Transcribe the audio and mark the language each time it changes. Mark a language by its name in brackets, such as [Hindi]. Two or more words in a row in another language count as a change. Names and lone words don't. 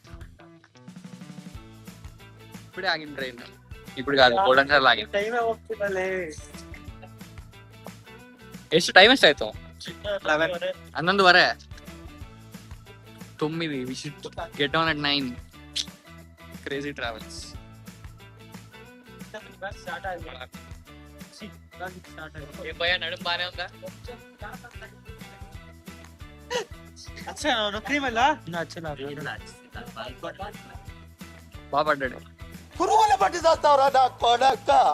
[Telugu] ఇప్పుడే ఆగింది ట్రైన్. ఇప్పుడు కాదు 4 గంటలు ఆగింది. [Kannada] ಟೈಮ್ ಹೋಗ್ತಿದ್ದಲ್ಲೇ ಎಷ್ಟು ಟೈಮ್ ಎಷ್ಟಾಯ್ತು? 11 11:30. 9. [English] We should get on at 9. Crazy travels. bus start [Kannada] ಆಗಿದೆ ಸ್ಟಾರ್ಟ್ ಆಗಿದೆ [Telugu] ఏ భయ నడుం బానే ఉందా? అచ్చా నొక్కరీ మళ్ళ అచ్చా బాగా పడ్డాడు. పురుగుల పట్టి చేస్తావురా నా కొడక.